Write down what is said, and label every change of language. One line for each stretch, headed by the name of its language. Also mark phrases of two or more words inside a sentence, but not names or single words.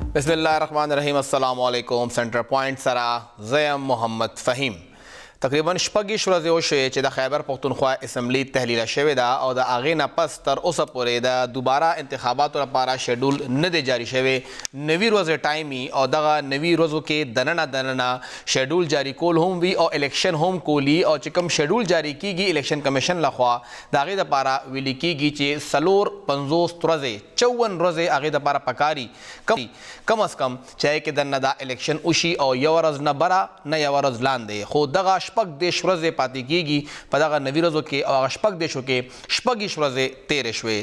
Arabic: بسم الله الرحمن الرحيم السلام عليكم.
English: center point
Pashto: سره زه یم محمد فهیم تقریباً شپږدیش ورځې وشوې چې د خیبر پښتونخوا اسمبلی تحلیل شوې ده او د هغې نه پس تر اوسه پورې د دوباره انتخاباتو لپاره شیډول نه دی جاري شوی. نوي ورځې ټایم او دغه نوي ورځو کې دننه شیډول جاري کول هم وي او الیکشن هم کولی او چې کوم شیډول جاري کیږي الیکشن کمیشن لخوا د هغې دپاره ویلي کیږي چې 50 ورځې 54 ورځې هغې دپاره پکاري کم از کم چې هغې کې دننه دا الیکشن وشي او یو ورځ نه بره نه یوه ورځ لاندې خو دغه شپږ دیش ورځې پاتې کیږي په دغه نوي ورځو کې او هغه شپږ دیشو کې شپږیش ورځې تېرې شوې.